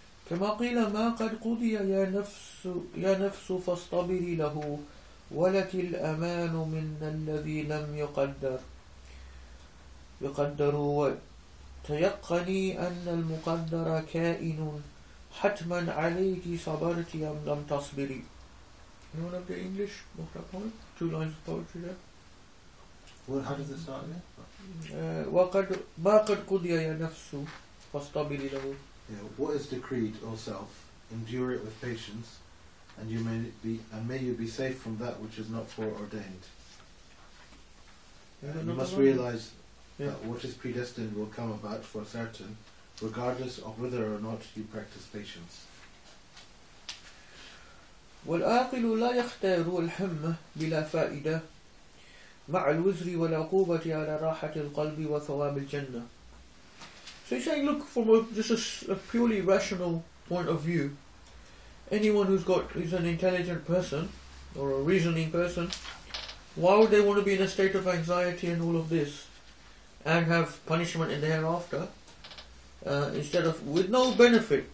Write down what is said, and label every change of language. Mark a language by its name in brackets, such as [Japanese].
[Arabic] كما قيل ما قد قضي يا نفس فاصطبري له ولك الأمان من الذي لم يقدر وتيقني أن المقدر كائن حتما عليك صبرت أم لم تصبري. [English] Anyone have the English of that poem? 2 lines of poetry there. Well, how does it start again? [Arabic] ما قد قضي يا نفس فاصطبري له. [English] What is decreed, O self, endure it with patience, and may you be safe from that which is not foreordained. You must realize that what is predestined will come about for certain, regardless of whether or not you practice patience. [Arabic] والعاقل لا يختار الحمة بلا فائدة مع الوزر والعقوبة على راحة القلب وثواب الجنة. [English] So he's saying, look, from just a purely rational point of view, anyone who's an intelligent person or a reasoning person, why would they want to be in a state of anxiety and all of this and have punishment in the hereafter instead of with no benefit?